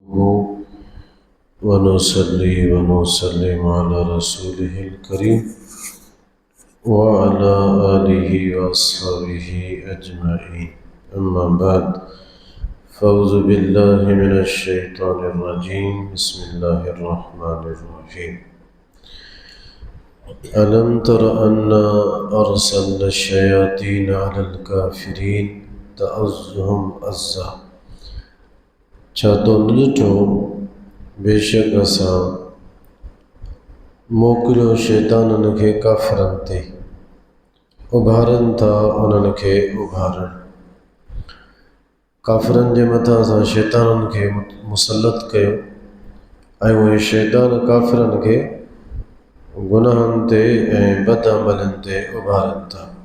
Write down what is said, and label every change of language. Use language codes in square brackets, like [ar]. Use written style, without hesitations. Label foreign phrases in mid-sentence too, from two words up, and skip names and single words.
[ar] ونصلي ونسلم على رسوله الكريم وعلى آله وأصحابه أجمعين أما بعد فأعوذ بالله من الشيطان الرجيم بسم الله الرحمن الرحيم ألم تر أنا أرسلنا الشياطين على الكافرين تؤزهم أزا. [sd] छा तो न ॾिठो बेशक असां मोकिलियो शैताननि खे काफ़िरनि ते उभारनि था उन्हनि खे उभारणु। काफ़िरनि जे मथां असां शैताननि खे मुसलत कयो ऐं उहे शैतान काफ़िरनि खे गुनाहनि ते ऐं बद अमलनि ते उभारनि था।